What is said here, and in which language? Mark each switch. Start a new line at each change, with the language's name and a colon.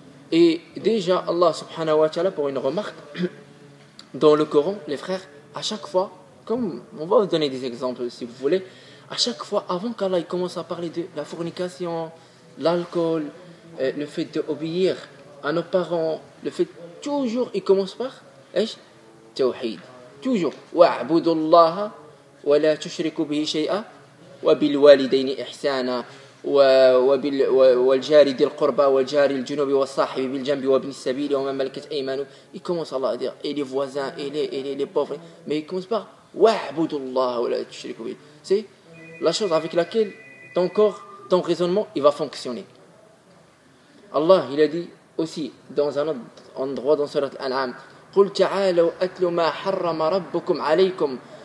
French: Et déjà, Allah subhanahu wa ta'ala, pour une remarque, dans le Coran, les frères, à chaque fois, comme on va vous donner des exemples si vous voulez, à chaque fois, avant qu'Allah commence à parler de la fornication, l'alcool, le fait d'obéir à nos parents, le fait, toujours, il commence par, tawhid. Toujours.
Arabic: وَاعْبُدُوا اللَّهَ وَلَا تُشْرِكُوا بِهِ شَيْئًا وَبِالْوَالِدَيْنِ إِحْسَانًا والجار ذي القربى والجار الجنوب والصاحب بالجنب وابن السبيل وما ملكت أيمانه.
French: Il commence Allah à dire et les voisins et les pauvres, mais il commence par
Arabic: وَاعْبُدُوا اللَّهَ وَلَا تُشْرِكُوا بِهِ.
French: C'est la chose avec laquelle ton corps, ton raisonnement, il va fonctionner. Allah, il a dit aussi dans un autre endroit dans Surat Al-An'am,
Arabic: قُلْ تَعَالَوْا أَتْلُ مَا حَرَّمَ رَبُّكُمْ عَلَيْكُمْ.